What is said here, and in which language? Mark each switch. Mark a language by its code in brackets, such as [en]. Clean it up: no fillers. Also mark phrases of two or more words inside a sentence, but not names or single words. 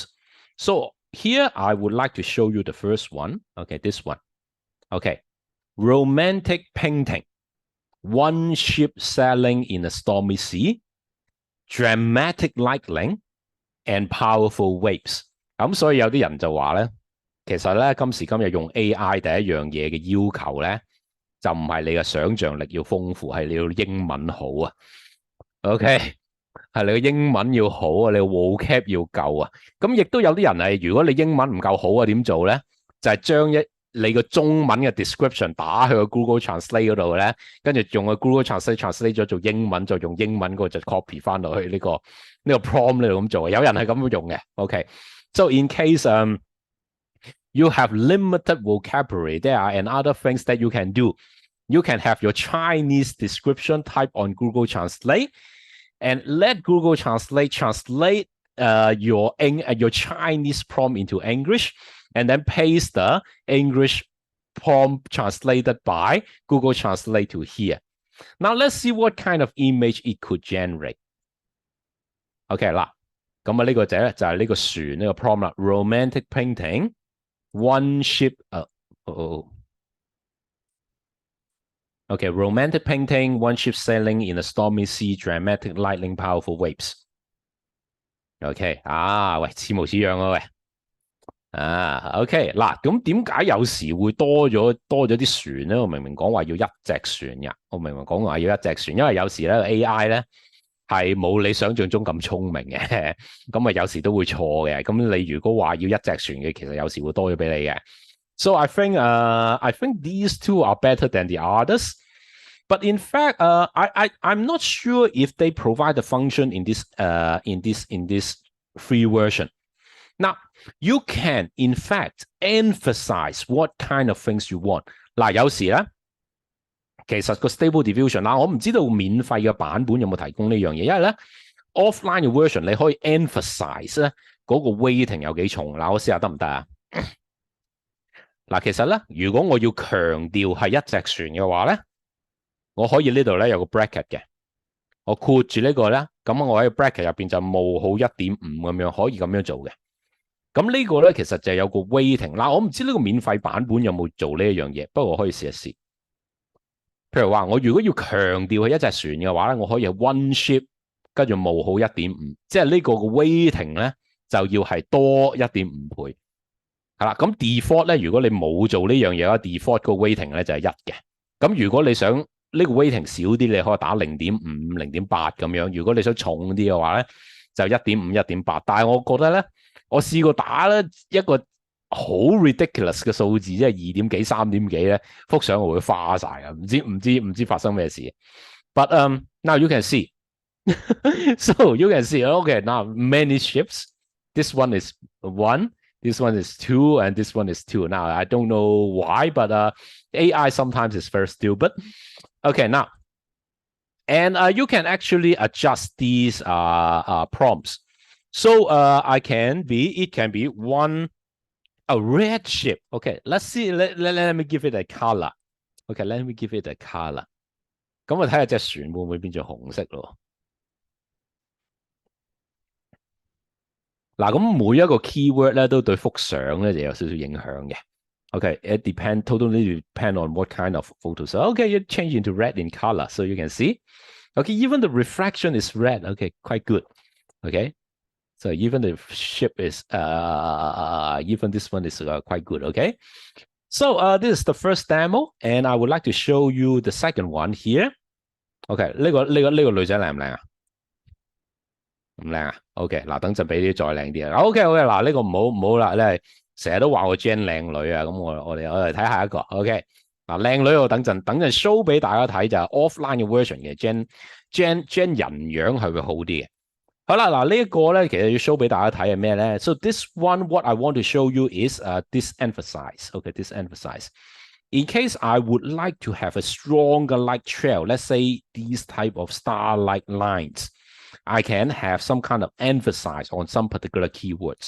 [en] So here I would like to show you the first one. Okay, this one. Okay, romantic painting. One ship sailing in a stormy sea, dramatic lightning, and powerful waves. [yue] 咁所以有啲人就話咧，其實咧今時今日用 AI 第一樣嘢嘅要求咧，就唔係你嘅想像力要豐富，係你要英文好啊。OK， 係你嘅英文要好啊，你嘅 vocab 要夠啊。咁亦都有啲人係，如果你英文唔夠好啊，點做咧？就係將你個中文嘅 description 打去個 Google Translate 嗰度咧，跟住用個 Google Translate translate 咗做英文，再用英文嗰個就 copy 翻落去呢個 prompt 呢度咁做。有人係咁樣用嘅。OK， [en] so in case you have limited vocabulary, there are and other things that you can do. You can have your Chinese description type on Google Translate and let Google Translate your Chinese prompt into English, and then paste the English prompt translated by Google Translate to here. Now let's see what kind of image it could generate. [yue] OK 啦，咁啊呢個就係呢個船呢個 prompt 啦 [en] ，romantic painting, one ship OK, romantic painting, one ship sailing in a stormy sea, dramatic lightning, powerful waves. [yue] OK 喂，似模似樣啊喂。OK 嗱，咁點解有時會多咗啲船咧？我明明講話要一隻船嘅，我明明講話要一隻船，因為有時咧 AI 咧係冇你想象中咁聰明嘅，咁啊有時都會錯嘅。咁你如果話要一隻船嘅，其實有時會多咗俾你嘅。 [en] So I think these two are better than the others. But in fact, I'm not sure if they provide the function in this free version. Now, you can in fact emphasize what kind of things you want. [yue] 嗱，有時咧，其實個 Stable Diffusion 啦，我唔知道免費嘅版本有冇提供呢樣嘢，因為咧 offline 嘅 version 你可以 emphasize 咧嗰個 weighting 有幾重。嗱，我試下得唔得啊？嗱，其實咧，如果我要強調係一隻船嘅話咧，我可以呢度咧有個 bracket 嘅，我括住呢個咧，咁我喺 bracket 入邊就冒號 1.5 咁樣，可以咁樣做嘅。咁呢個咧其實就有個 weighting 嗱，我唔知呢個免費版本有冇做呢一樣嘢，不過我可以試一試。譬如話，我如果要強調係一隻船嘅話咧，我可以係 one ship 跟住冒號 1.5， 即係呢個嘅 weighting 咧就要係多 1.5 倍。係啦，咁 default 咧，如果你冇做呢樣嘢嘅話 default 個 weighting 咧就係1嘅。咁如果你想呢個 weighting 少啲，你可以打 0.5、0.8 咁樣。如果你想重啲嘅話咧，就 1.5、1.8。但係我覺得咧，我試過打咧一個好 ridiculous 嘅數字，即係2點幾、3點幾咧，幅相會花晒啊！唔知發生咩事。 [en] But now you can see So you can see, okay, now many ships. This one is 1, this one is 2, and this one is 2. Now, I don't know why, but AI sometimes is very stupid. Okay, now, and you can actually adjust these prompts. So it can be a red ship. Okay, let's see. Let me give it a color. Okay, let me give it a color. [yue] 咁我睇下隻船會唔會變咗紅色咯？嗱，咁每一個 keyword 咧都對幅相咧就有少少影響嘅。 [en] Okay, it totally depend on what kind of photo. So okay, you change into red in color, so you can see. Okay, even the refraction is red. Okay, quite good. Okay, so even the ship is even this one is quite good. Okay, so this is the first demo, and I would like to show you the second one here. [yue] Okay, 呢個女仔靚唔靚啊？唔靚啊 ？OK， 嗱，等陣俾啲再靚啲啊。OK， 嗱，呢個唔好啦，咧成日都話我 Jen 靚女啊，咁我哋睇下一個。OK， 嗱，靚女我等陣show 俾大家睇就係 offline 嘅 version 嘅 Jen 人樣係會好啲嘅。好啦，嗱呢一個咧其實要 show 俾大家睇係咩咧 ？ [en] So this one what I want to show you is this emphasize. Okay, this emphasize. In case I would like to have a stronger light trail, let's say these type of starlight lines. I can have some kind of emphasis on some particular keywords.